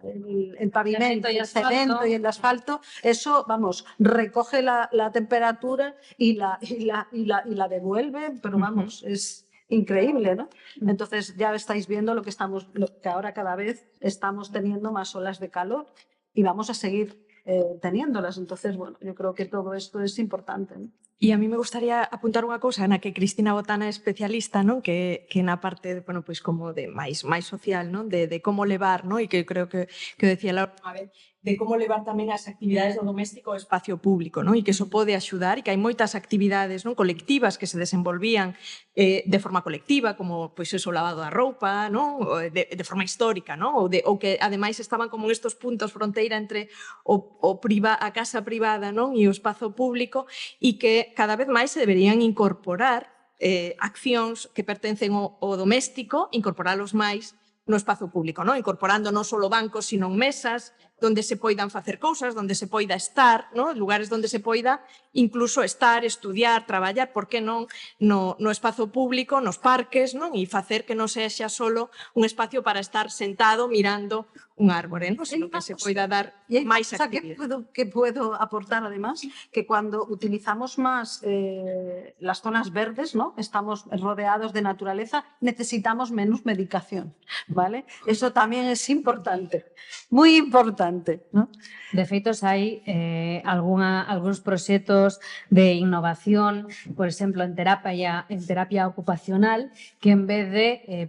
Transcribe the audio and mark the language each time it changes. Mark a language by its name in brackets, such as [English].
[Spanish] El pavimento, el cemento y el asfalto, eso, vamos, recoge la temperatura y la devuelve, pero vamos, es increíble, ¿no? Entonces ya estáis viendo lo que ahora cada vez estamos teniendo más olas de calor y vamos a seguir teniéndolas. Entonces, bueno, yo creo que todo esto es importante, ¿no? [Galician] E [Spanish] a mí me gustaría [Galician] apuntar unha cousa na que Cristina Botana é especialista, non? Que na parte, bueno, pois como de máis social, non? De como levar, non? E que creo que [Spanish] decía la última vez, [Galician] de como levar tamén as actividades do doméstico ao espacio público, non? E que iso pode axudar, e que hai moitas actividades, non? Colectivas que se desenvolvían de forma colectiva, como pois eso, o lavado da roupa, non? De forma histórica, non? Ou que ademais estaban como estos puntos fronteira entre a casa privada, non? E o espazo público, e que cada vez máis se deberían incorporar accións que pertencen ao doméstico, incorporalos máis no espazo público, non? Incorporando non só bancos, sino mesas, donde se poidan facer cousas, donde se poida estar, non? Lugares donde se poida incluso estar, estudiar, traballar, por que non no espazo público, nos parques, non? E facer que non sexa solo un espacio para estar sentado mirando un árbore, non? Sino que se poida dar máis actividade. [Spanish] Que puedo aportar además, que cuando utilizamos más las zonas verdes, ¿no? Estamos rodeados de naturaleza, necesitamos menos medicación, ¿vale? Eso también es importante, muy importante, ¿no? [Galician] De feito, hai algúns proxectos de innovación, por exemplo, en terapia ocupacional, que en vez de